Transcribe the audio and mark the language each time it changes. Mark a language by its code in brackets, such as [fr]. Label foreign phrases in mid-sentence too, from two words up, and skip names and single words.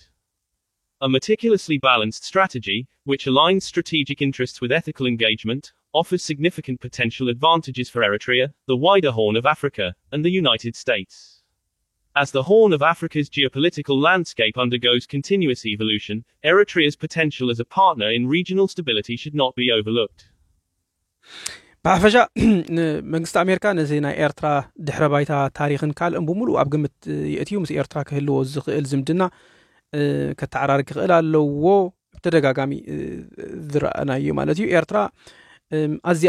[en] A meticulously balanced strategy, which aligns strategic interests with ethical engagement, offers significant potential advantages for Eritrea, the wider Horn of Africa, and the United States. As the Horn of Africa's geopolitical landscape undergoes continuous evolution, Eritrea's potential as a partner in regional stability should not be overlooked. [ti] ባፈሻ መንግስት አሜሪካ ነዚ ናይ ኤርትራ ድሕረ ባይታ ታሪኽን ካልእን ብሙሉ ኣብ ግምት የእትዩ ምስ ኤርትራ ክህልዎ ዝኽእል ዝምድና ከተዓራርክ ክኽእል ኣለዎ ብተደጋጋሚ ዝረአናዩ ማለት እዩ ኤርትራ ኣዝያ